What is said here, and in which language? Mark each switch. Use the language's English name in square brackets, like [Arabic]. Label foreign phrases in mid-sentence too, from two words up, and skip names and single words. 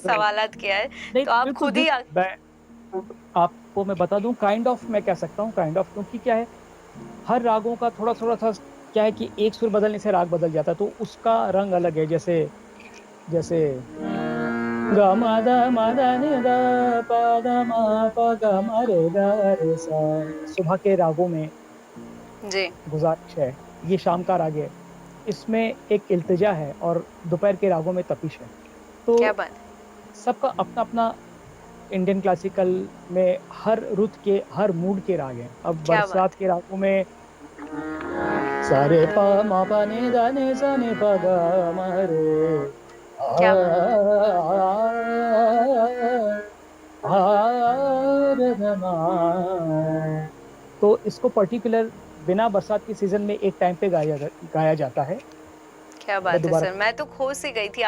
[Hindi] राइट, सवालात किया है। नहीं तो आप बिल्कुल, खुद ही मैं आपको मैं बता दूँ, [English] kind of [Hindi] मैं कह सकता हूँ [English] kind of, [Hindi] क्योंकि क्या है, हर रागों का थोड़ा-थोड़ा सा क्या है कि एक सुर बदलने से राग बदल जाता है, तो उसका रंग अलग है। जैसे जैसे ग म द म द नि द प द म प ग म रे ग रे सा। सुबह के रागों में जी, गुज़ारिश है, ये शाम का राग है, इसमें एक इल्तिजा है और दोपहर के रागों में तपिश है। क्या तो बात है। सबका अपना-अपना [English] Indian classical [Hindi] में हर रुत के, हर मूड के राग हैं। अब क्या बरसात बात है। के रागों में सा रे प म प नि ध नि सा नि प ग म रे आ क्या बात है। आ रे ग म। तो इसको पर्टिकुलर बिना बरसात के सीज़न में एक टाइम पे गाया जाता है। क्या मैं बात है दोबारा सर, मैं तो खो सी गई थी।